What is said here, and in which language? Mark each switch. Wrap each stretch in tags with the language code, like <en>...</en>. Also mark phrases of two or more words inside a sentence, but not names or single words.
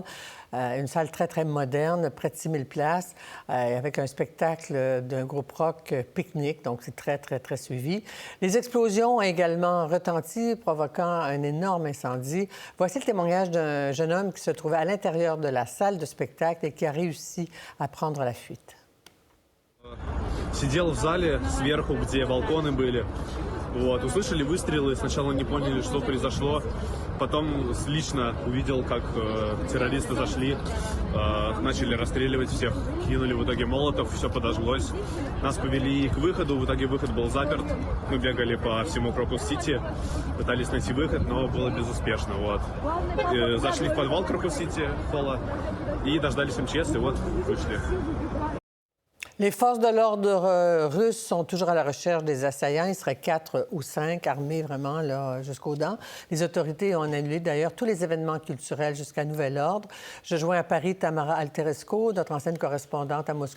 <fr>Une salle très, très moderne, près de 6 000 places, avec un spectacle d'un groupe rock pique-nique, donc c'est très, très, très suivi. Les explosions ont également retenti, provoquant un énorme incendie. Voici le témoignage d'un jeune homme qui se trouvait à l'intérieur de la salle de spectacle et qui a réussi à prendre la fuite.</fr> <ru>Сидел в зале сверху, где балконы были. Вот, услышали выстрелы, сначала не поняли, что произошло. Потом лично увидел, как террористы зашли, начали расстреливать всех, кинули в итоге молотов, все подожглось. Нас повели к выходу, в итоге выход был заперт. Мы бегали по всему Крокус-Сити, пытались найти выход, но было безуспешно. Вот. Зашли в подвал Крокус-Сити, холла, и дождались МЧС, и вот вышли.</ru> <fr>Les forces de l'ordre russes sont toujours à la recherche des assaillants. Il serait 4 ou 5 armés vraiment là, jusqu'aux dents. Les autorités ont annulé d'ailleurs tous les événements culturels jusqu'à nouvel ordre. Je joins à Paris Tamara Alteresco, notre ancienne correspondante à Moscou.</fr>